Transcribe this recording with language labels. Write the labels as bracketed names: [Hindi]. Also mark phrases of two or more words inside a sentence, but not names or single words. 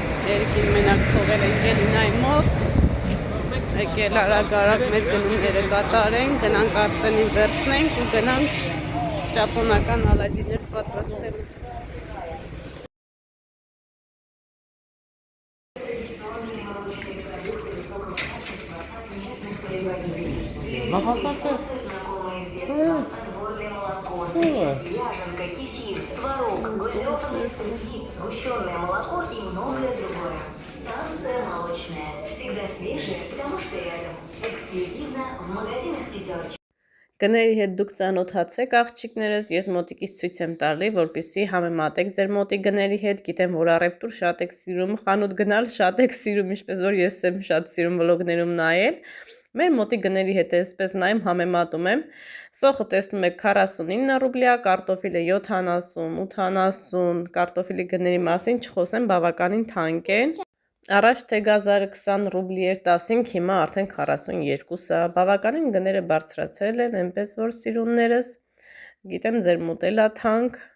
[Armenian] Երգին մենակ թողել ենք Էլինայի մոտ։ Եկել արագ-արագ մեր գնումները կատարենք, գնանք Արսենին վերցնենք ու գնանք ճապոնական ալազիներ պատրաստելու։ [Russian] Ряженка, кефир, творог, глазированные сырки, сгущенное молоко и многое другое. Станция молочная. Всегда свежая, потому что рядом. Эксклюзивно в магазинах «Пятерочка». [Armenian] Գների հետ դուք ծանոթացեք աղջիկներս, ես մոտիկից ցույց եմ տալի, որպեսզի համեմատեք ձեր մոտի գների հետ, գիտեմ, որ առևտուր շատ եք սիրում, խանութ գնալ շատ եք սիրում, ինչպես որ ես եմ շատ սիրում վլոգներում նայել։ Մեր մոտի գների հետ էսպես նայում, համեմատում եմ։ Սոխը տեսնում եք 49 ռուբլիա, կարտոֆիլը 70, 80, կարտոֆիլի գների մասին չխոսեմ, բավականին թանկ են։ Առաջ թե 1020 ռուբլի էր 15, հիմա արդեն 42-ը, բավականին գները բարձրացել են, այնպես որ սիրուններս, գիտեմ ձեր մոտելա թանկ,